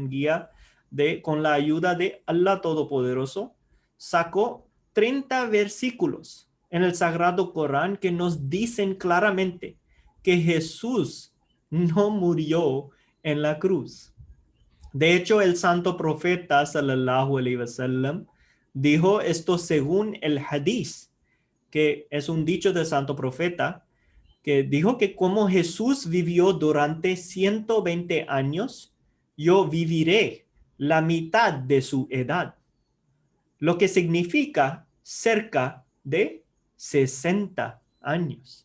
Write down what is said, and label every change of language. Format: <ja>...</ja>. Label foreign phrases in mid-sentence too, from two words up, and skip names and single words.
<es>con la ayuda de Allah Todopoderoso, sacó 30 versículos en el Sagrado Corán que nos dicen claramente que Jesús no murió en la cruz. De hecho, el santo profeta</es> <ar>صلى الله عليه وسلم</ar> <es>dijo esto según el hadith, que es un dicho del santo profeta, que dijo que como Jesús vivió durante 120 años, yo viviré la mitad de su edad, lo que significa cerca de 60 años.</es>